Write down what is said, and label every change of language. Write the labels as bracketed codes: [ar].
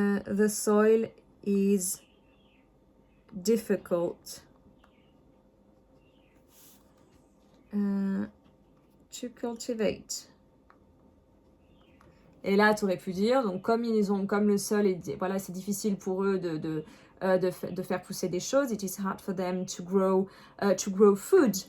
[en] the soil is difficult to cultivate. [fr] Et là, tu aurais pu dire, donc comme le sol est, voilà, c'est difficile pour eux de faire pousser des choses. [en] It is hard for them to grow food.